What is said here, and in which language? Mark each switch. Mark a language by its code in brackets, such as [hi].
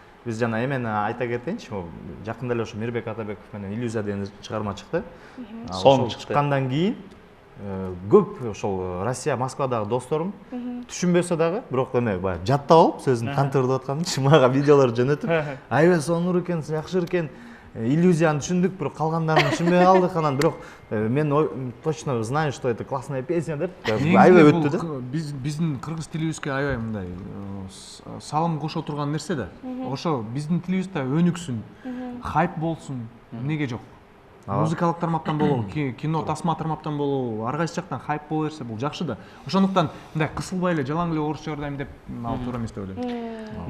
[ky] Биз жана эмени айта кетейинчи, жакында эле ошо Мирбек Атабеков менен «Иллюзия» деген чыгарма чыкты. Ошол чыккандан кийин көп ошол Россия, Москвадагы досторум түшүнбөсө дагы, бирок эме баягы жаттап алып, сөзүн кантип ырдап атканын мага видеолор жөнөтүп, аябай сонур экен, жакшы экен. Иллюзияны түшүндүк, бирок калгандарını түшүнбөй калдык. Анан бирок мен [ru] точно знаю, что это классная песня [ky] деп аябай өттү да. Биздин кыргыз тилибизге аябай мындай салым кошо турган нерсе да. Ошо биздин тилибизде өнүксүн, хайп болсун, эмнеге жок? Музыкалык тармактан болобу, кино тасма тармактан болобу, ар кайсы жактан хайп боло берсе бул жакшы да. Ошондуктан мындай кысылбай эле жалаң эле орусча ырдайм деп ал туура эмес деп ойлойм.